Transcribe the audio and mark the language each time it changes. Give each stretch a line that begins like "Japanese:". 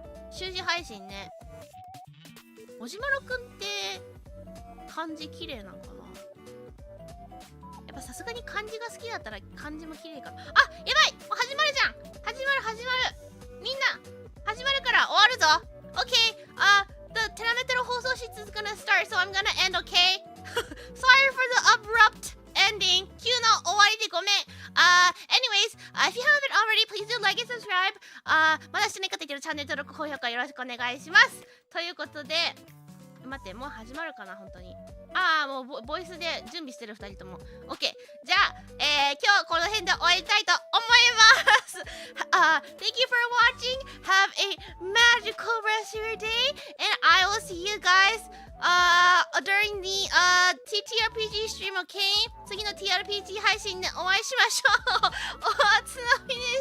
Japanese: 習字配信ね。もじまるくんって漢字綺麗なんかな。やっぱさすがに漢字が好きだったら漢字も綺麗かな。あ、やばい、もう始まるじゃん。始まる。みんな始まるから終わるぞ。
English: Okay, the Terametero 放送室 is gonna start, so I'm gonna end, okay? Sorry for the abrupt ending.
Japanese: 急な終わりでごめん。
English: Anyways, if you haven't already, please do like and subscribe.
Japanese: まだしてない方いたらチャンネル登録、高評価よろしくお願いします。ということで、待って、もう始まるかな、本当に。もうボイスで準備してる2人とも。
English: OK。
Japanese: じゃあ、今日この辺で終わりたいと思います。
English: Thank you for watching. Have a magical rest of your day. And I will see you guys during the TTRPG stream, OK?
Japanese: 次の TRPG 配信でお会いしましょう。おつなみに